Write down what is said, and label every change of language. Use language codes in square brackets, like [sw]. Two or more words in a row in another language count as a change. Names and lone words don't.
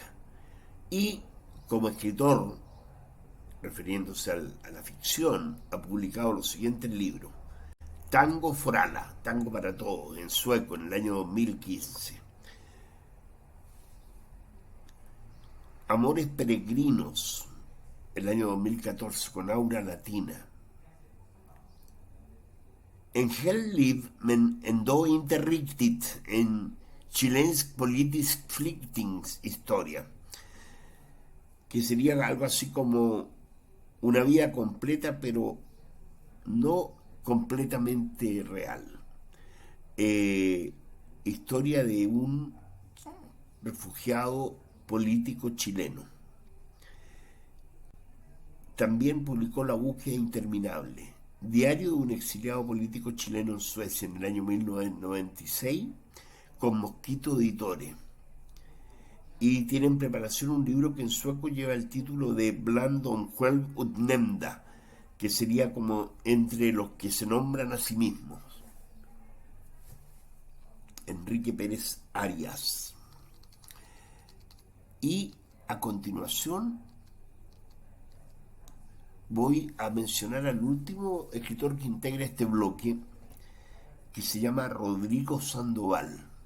[es] Y como escritor, refiriéndose a la ficción, ha publicado los siguientes libros: Tango Forala, Tango para Todos, en sueco, en el año 2015. Amores Peregrinos, el año 2014, con Aura Latina. En Hell liv men ändå inte riktigt, en chilensk politisk flyktingshistoria, que sería algo así como una vida completa, pero no completamente real. Historia de un refugiado político chileno. También publicó La búsqueda interminable, diario de un exiliado político chileno en Suecia, en el año 1996, con Mosquito Editores. Y tiene en preparación un libro que en sueco lleva el título de Bland de själv utnämnda, que sería como entre los que se nombran a sí mismos. Enrique Pérez Arias. Y a continuación voy a mencionar al último escritor que integra este bloque, que se llama Rodrigo Sandoval.